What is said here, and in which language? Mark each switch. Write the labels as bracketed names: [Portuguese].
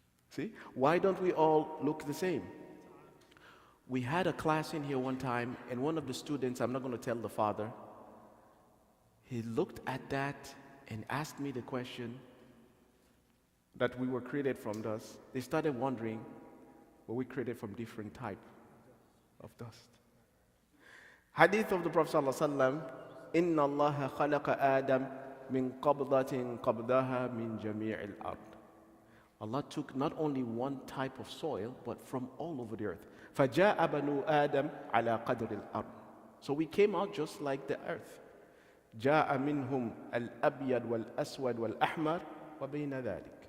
[English] See? Why don't we all look the same? We had a class in here one time, and one of the students, I'm not going to tell the father, he looked at that and asked me the question that we were created from dust. They started wondering, were we created from different type of dust? Hadith of the Prophet ﷺ, [Arabic] إِنَّ اللَّهَ خَلَقَ آدَمَ مِنْ قَبْضَةٍ قَبْضَهَا مِنْ جَمِيعِ الْأَرْضِ. [English] Allah took not only one type of soil, but from all over the earth. [Arabic] فَجَاءَ بَنُو آدَمَ عَلَى قَدْرِ الْأَرْضِ. [English] So we came out just like the earth. [Arabic] جَاءَ مِنْهُمْ الْأَبْيَضُ وَالْأَسْوَدُ وَالْأَحْمَرُ وَبَيْنَ ذَلِكَ.